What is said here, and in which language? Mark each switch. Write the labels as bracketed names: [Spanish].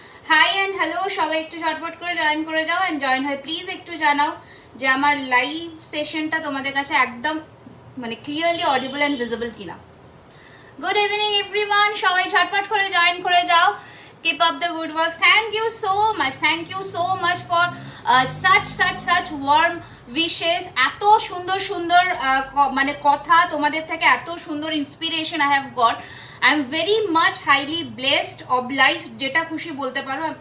[Bangla] High and hello, সবাই একটু ঝটপট করে জয়েন করে যাও অ্যান্ড জয়েন হয় প্লিজ একটু জানাও যে আমার লাইভ সেশনটা তোমাদের কাছে একদম মানে ক্লিয়ারলি অডিবল অ্যান্ড ভিজিবল কিনা। [English] good evening everyone, [Bangla] সবাই ঝটপট করে জয়েন করে যাও। [English] Keep up the good work. Thank you so much. Thank you so much for such warm wishes. [Bangla] এত সুন্দর সুন্দর মানে কথা তোমাদের থেকে, এত সুন্দর inspiration [English] I have got. I am very much highly blessed, obliged, [Bangla] যেটা খুশি বলতে পারো।